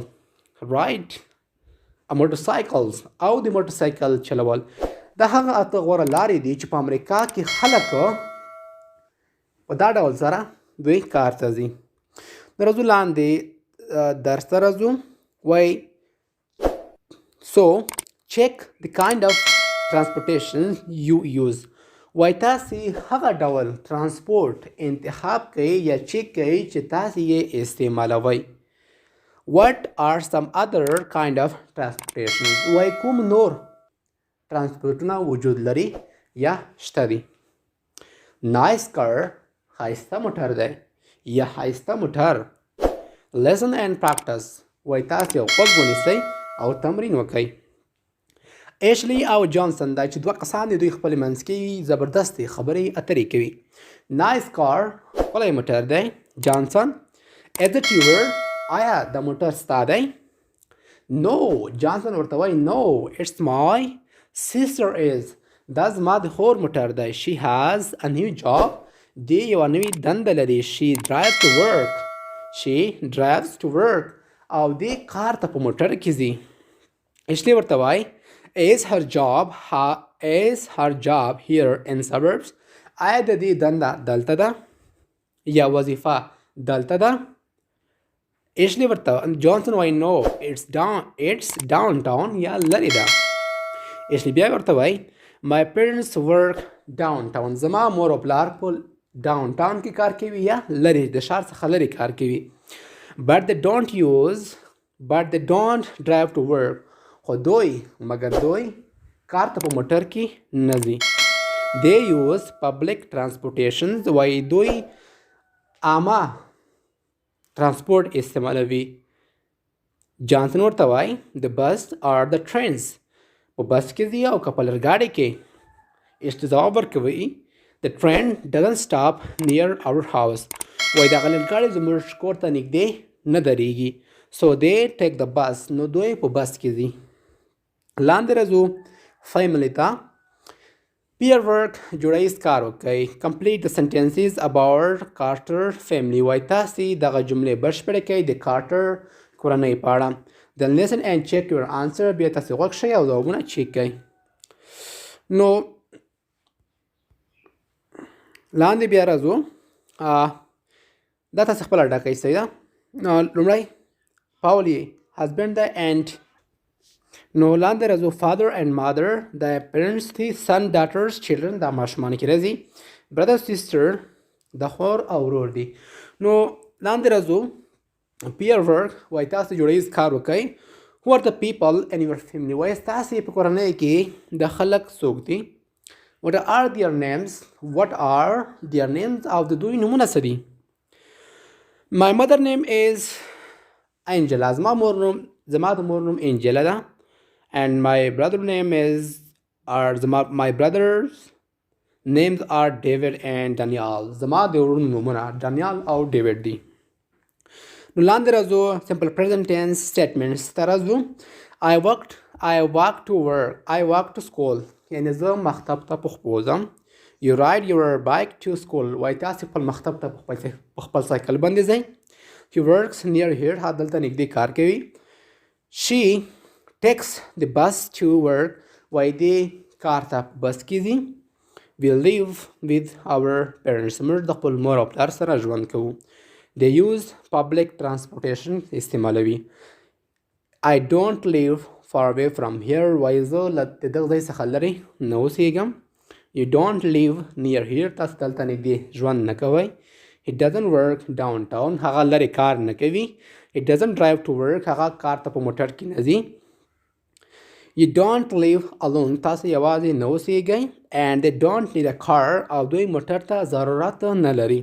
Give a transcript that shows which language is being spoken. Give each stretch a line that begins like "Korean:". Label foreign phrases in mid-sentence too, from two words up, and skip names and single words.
English: ride a motorcycles
Pashto: او د موټرسایکل چلول. دا هغه اته غوره لارې دي چې په امریکا کې خلک په دا ډول سره دوی کار ته ځي. د ورځو لاندې درس ته راځو. وایي
English: So check the kind of transportation you use.
Pashto: وایي تاسې هغه ډول ترانسپورت انتخاب کوئ یا چیک کوئ چې تاسې یې استعمالوئ.
English: What are some other kind of transportation?
Pashto: وایي کوم نور ترانسپورتونه وجود لري یا شته دي.
English: Nice car
Pashto: ښایسته موټر دی یا ښایسته موټر.
English: Listen and practice.
Pashto: وایي تاسې غوږ ونیسئ او تمرین وکئ. ایشلی او جانسن دا چې دوه کسان دي دوی خپل منځ کې زبردستې خبرې اترې کوي.
English: Nice car
Pashto: ښکلی موټر دی.
English: جانسن Is it yours?
Pashto: آیا دا موټر ستا دی؟ No.
English: جانسن
Pashto: ورته وایي
English: No, it's my sister is.
Pashto: دا زما د خور موټر دی.
English: She has a new job.
Pashto: دی یوه نوې دنده لري.
English: She drives to work. She drives to work.
Pashto: او دی کار ته په موټر کې ځي.
English: ایشلی
Pashto: ورته وایي
English: Is her job here in suburbs?
Pashto: آیا د دې دنده دلته ده یا وظیفه دلته ده؟ ایشلی ورته جانسن وایي
English: No, it's downtown
Pashto: یا لرې ده.
English: ایشلی
Pashto: بیا ورته وایي
English: My parents work downtown.
Pashto: زما مور او پلار په ډاون ټاون کې کار کوي یا لرې د ښار څخه لرې کار کوي.
English: But they don't drive to work.
Pashto: خو مګر دوی کار ته په موټر کې نه ځي.
English: They use public transportation.
Pashto: وایي دوی عامه ترانسپورت استعمالوي.
English: جانسن
Pashto: ورته وایي
English: The bus or the trains.
Pashto: په بس کې ځي او که په لرګاډي کې.
English: ایشته
Pashto: ځواب ورکوي
English: The train doesn't stop near our house.
Pashto: وایي دغه لرګاډی زموږ کور ته نږدې نه درېږي.
English: So they take the bus.
Pashto: نو دوی په بس کې ځي. لاندې راځو family ته.
English: Peer work
Pashto: جوړیز کار وکړئ.
English: Complete the sentences about Carter family.
Pashto: وایي تاسې دغه جملې بشپړې کړئ د کارټر کورنۍ په اړه.
English: Then listen and check your answer.
Pashto: بیا تاسې غوږ شئ او ځوابونه چیک کړئ. نو لاندې بیا راځو. دا تاسې خپله ډکئ صحیح ده. لومړی پاول یې هسبینډ دی and نو لاندې راځو
English: father and mother
Pashto: د parents دي.
English: son daughters children
Pashto: دا ماشومان کې راځي.
English: brother sister
Pashto: د خور او ورور دي. نو لاندې راځو
English: peer work
Pashto: وایي تاسې جوړیز کار وکئ.
English: who are the people in your family.
Pashto: وایي تاسې په کورنۍ کې د خلک څوک دي.
English: What are their names? What are their names
Pashto: او د دوی نومونه څه دي.
English: My mother name is Angela.
Pashto: زما د مور نوم انجلا ده.
English: And my brother name is my brothers names are David and Daniel.
Pashto: زما د ورونو نومونه دانیال او ډیوډ دي. نو لاندې راځو
English: simple present tense statements
Pashto: ته راځو.
English: I walk to work. I walk to school.
Pashto: یعنې زه مکتب ته په خپلو ځم.
English: You ride your bike to school.
Pashto: وایي تاسې خپل مکتب ته په خپل سایکل باندې ځئ.
English: He works near here.
Pashto: دلته نږدې کار کوي.
English: She takes the bus to work.
Pashto: وایي دې کار ته په بس کې ځي.
English: We live with our parents.
Pashto: موږ د خپل مور او پلار سره ژوند کوو.
English: They use public transportation استعمالوي. I don't live far away from here.
Pashto: وایي زه له دغه ځای څخه لرې نه اوسېږم.
English: You don't live near here.
Pashto: تاسو دلته نږدې ژوند نه کوئ.
English: He doesn't work downtown.
Pashto: هغه لرې کار نه کوي.
English: He doesn't drive to work.
Pashto: هغه کار ته په موټر کې نه ځي.
English: You don't live alone.
Pashto: تاسو یوازې نه اوسېږئ.
English: And they don't need a car.
Pashto: او دوی موټر ته ضرورت نه لري.